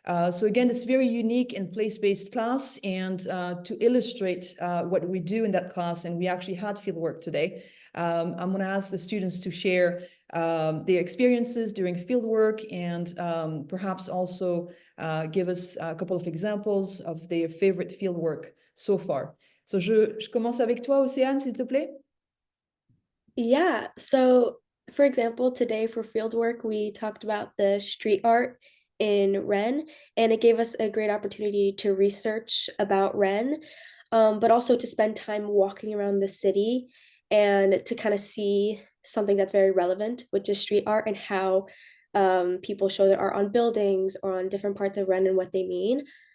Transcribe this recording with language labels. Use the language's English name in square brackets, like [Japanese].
[English] So again, it's very unique and place-based class, and to illustrate what we do in that class, and we actually had fieldwork today, I'm going to ask the students to share their experiences during fieldwork and perhaps also give us a couple of examples of their favorite fieldwork so far. [French] So je commence avec toi, Océane, s'il te plaît. [English] Yeah, so for example, today for fieldwork, we talked about the street art in Rennes, and it gave us a great opportunity to research about Rennes, but also to spend time walking around the city and to kind of see something that's very relevant, which is street art and how people show their art on buildings or on different parts of Rennes and what they mean.